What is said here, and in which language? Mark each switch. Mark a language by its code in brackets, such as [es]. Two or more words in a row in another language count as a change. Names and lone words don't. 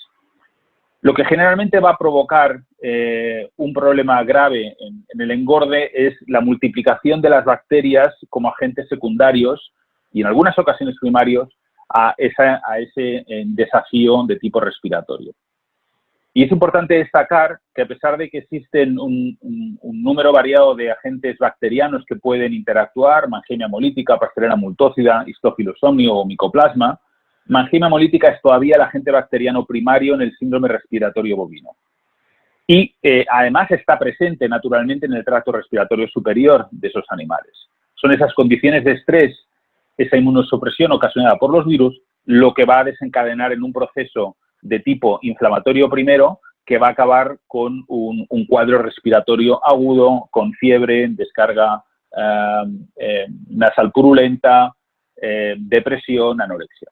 [es] Lo que generalmente va a provocar un problema grave en el engorde es la multiplicación de las bacterias como agentes secundarios y en algunas ocasiones primarios a ese desafío de tipo respiratorio. Y es importante destacar que a pesar de que existen un número variado de agentes bacterianos que pueden interactuar, Mannheimia molítica, Pasteurella multócida, Histophilus somnio o Mycoplasma, Mannheimia molítica es todavía el agente bacteriano primario en el síndrome respiratorio bovino. Y además está presente naturalmente en el tracto respiratorio superior de esos animales. Son esas condiciones de estrés, esa inmunosupresión ocasionada por los virus, lo que va a desencadenar en un proceso de tipo inflamatorio primero, que va a acabar con un cuadro respiratorio agudo, con fiebre, descarga nasal purulenta, depresión, anorexia.